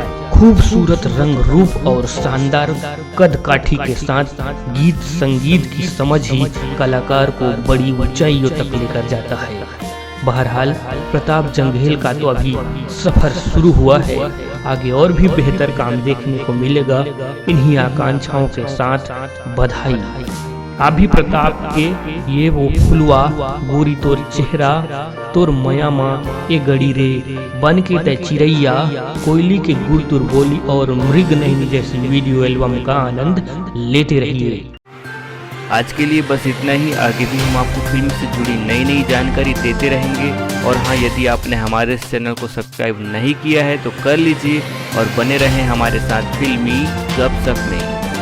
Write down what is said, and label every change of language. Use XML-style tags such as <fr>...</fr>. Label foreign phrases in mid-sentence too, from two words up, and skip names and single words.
<hi>खूबसूरत रंग रूप और शानदार कद काठी के साथ गीत संगीत की समझ ही कलाकार को बड़ी ऊंचाइयों तक लेकर जाता है। बहरहाल प्रताप जंघेल का तो अभी सफर शुरू हुआ है, आगे और भी बेहतर काम देखने को मिलेगा। इन्हीं आकांक्षाओं के साथ बधाई। अभी प्रताप के ये वो फुलवा, गोरी तोर चेहरा, तोर मया माँ ए गड़ी रे, बन के तय चिड़ैया, कोयली के गुड़ तुर बोली और मृग नैनी जैसी वीडियो एल्बम का आनंद लेते रहिए। आज के लिए बस इतना ही। आगे भी हम आपको फिल्म से जुड़ी नई नई जानकारी देते रहेंगे। और हाँ, यदि आपने हमारे इस चैनल को सब्सक्राइब नहीं किया है तो कर लीजिए और बने रहें हमारे साथ फिल्मी गपशप में।</hi>